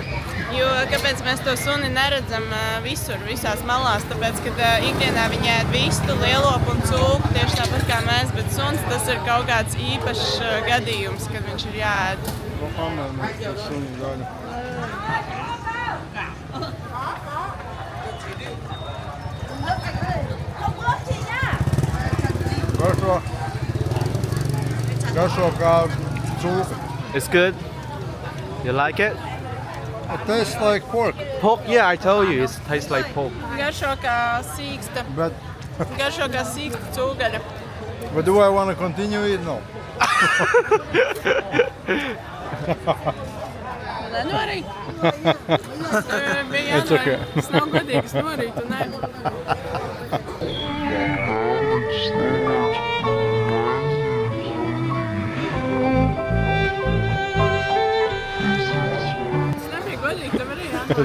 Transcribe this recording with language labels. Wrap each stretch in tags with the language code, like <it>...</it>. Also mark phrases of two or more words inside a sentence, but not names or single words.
<lv>Jo kāpēc mēs to suni neredzam visur, visās malās, tāpēc, ka ikdienā viņi ēd vistu, lielopu un cūku, tieši tāpat kā mēs, bet suns tas ir kaut kāds īpašs gadījums, kad viņš ir jāēd. Garšo kā cūka.</lv> <en>It's good. You like it? It tastes like pork. Pork? Yeah, I told you, it tastes like pork.</en> <lv>Garšo kā sīksta. Garšo kā sīksta cūgaļa.</lv> <en>But do I want to continue it? No.</en> <lv>Nenorīt. Bija</lv> <en>It's okay.</en> <lv>jānorīt. Tas nav godīgs norīt, un ne. Tas nebija godīgi, tev arī jānorīt.</lv>